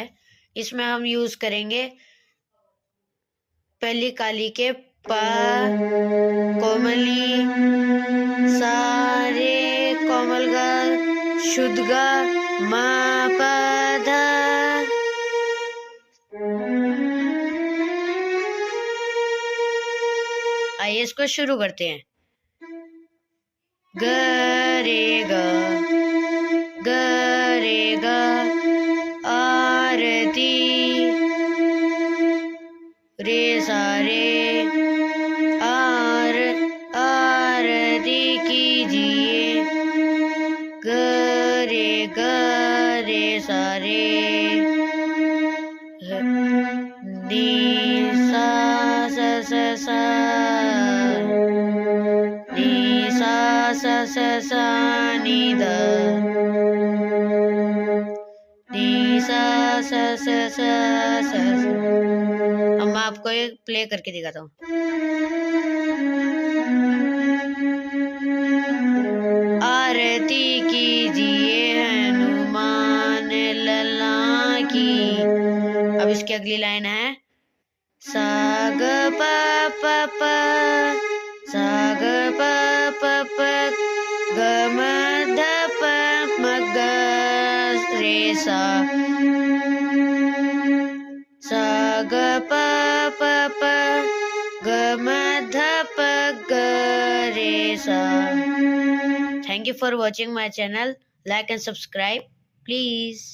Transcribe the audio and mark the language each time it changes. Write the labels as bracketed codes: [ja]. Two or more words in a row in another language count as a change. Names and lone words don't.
[hi] इसमें हम यूज करेंगे पहली काली के प, कोमली, सारे, कोमल ग, शुद्ध ग, म, प, ध। आइए इसको शुरू करते हैं। ग रे ग, ग रे ग, आरती, रे सा रे, आरती कीजिए। ग रे सा रे, नी सा सा नी सा नी द, नी सा अब मैं आपको एक प्ले करके दिखाता हूँ। आरती कीजिए हनुमान लला की। अब इसकी अगली लाइन है सा ग प प प, सा ग प प प, ग म ध प म ग रे सा, सा ग प प प, ग म ध प ग रे सा। [en] Thank you for watching my channel. Like and subscribe, please.